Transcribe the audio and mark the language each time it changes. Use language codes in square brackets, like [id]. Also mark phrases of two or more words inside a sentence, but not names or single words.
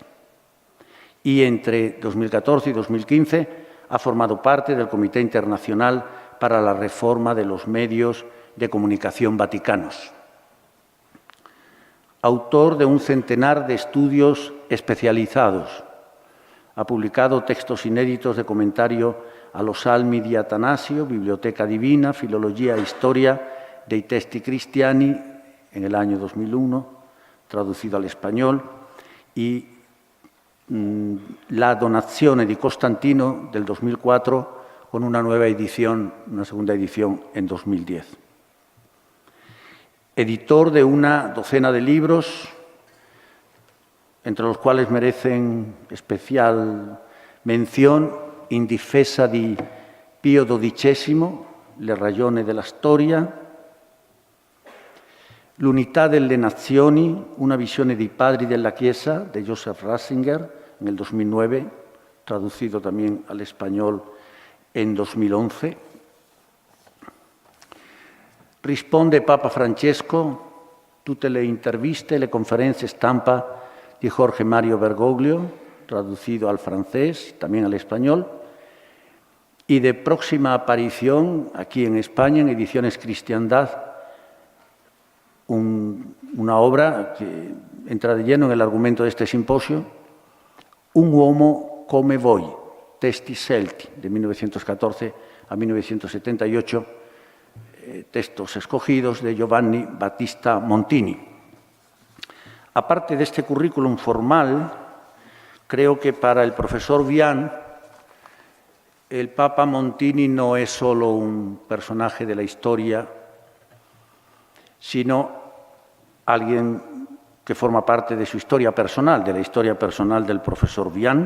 [es] Y entre 2014 y 2015 ha formado parte del Comité Internacional para la Reforma de los Medios de Comunicación Vaticanos. Autor de un centenar de estudios especializados. Ha publicado textos inéditos de comentario a los Salmi di Atanasio, Biblioteca Divina, Filología e Historia dei Testi Cristiani en el año 2001, traducido al español, y La Donazione di Costantino del 2004 con una segunda edición en 2010. Editor de una docena de libros, entre los cuales merecen especial mención In difesa di Pio XII, Le ragioni della storia, L'unità delle nazioni, una visione dei padri della Chiesa, de Joseph Ratzinger, en el 2009, traducido también al español en 2011. Risponde Papa Francesco, tutte le interviste e le conferenze stampa di Jorge Mario Bergoglio, traducido al francés, también al español, y de próxima aparición aquí en España, en Ediciones Cristiandad, una obra que entra de lleno en el argumento de este simposio, Un uomo come voi, Testi Celti, de 1914 a 1978, textos escogidos de Giovanni Battista Montini. Aparte de este currículum formal, creo que para el profesor Vian, el Papa Montini no es solo un personaje de la historia, sino alguien que forma parte de su historia personal, de la historia personal del profesor Vian.